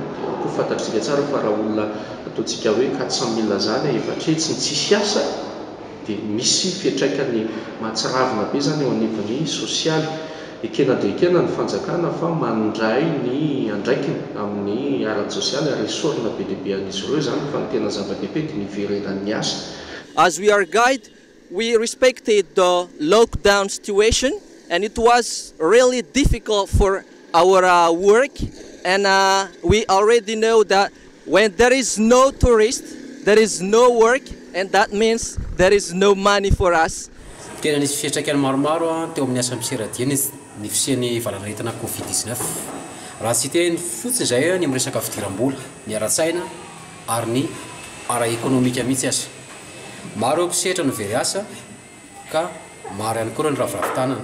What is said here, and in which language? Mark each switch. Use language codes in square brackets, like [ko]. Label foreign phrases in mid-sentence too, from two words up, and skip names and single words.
[mg] Koa fantatritsika tsara fa raha olona ataontsika hoe 400 000 zany efatra tsy tsisy asa dia misy fiantraikany mahatsiravina be zany eo anivon'ny sosialy. Ekena dia ekena ny fanjakana fa mandray ny andraikiny amin'ny ara sosialy ary esorina be dia be an'izy ireo zany fa ny tena zava-dehibe dia niverenan'ny asa. [en] As we are guide, we respected the lockdown situation, and it was really difficult for our work. And we already know that when there is no tourist, there is no work, and that means there is no money for us. [mg] Tena nisy fiantraikany maromaro teo amin'ny asa misy ny fisian'ny valanaretina Covid-19. Raha tsy teny fotsiny izay ny amin'ny resaka fidiram-bola, ny ara-tsaina ary ny ara-ekonomika mihitsy asa. Maro eo mpisehatra no very asa ka maro ihany koa ny raviravi-tanana.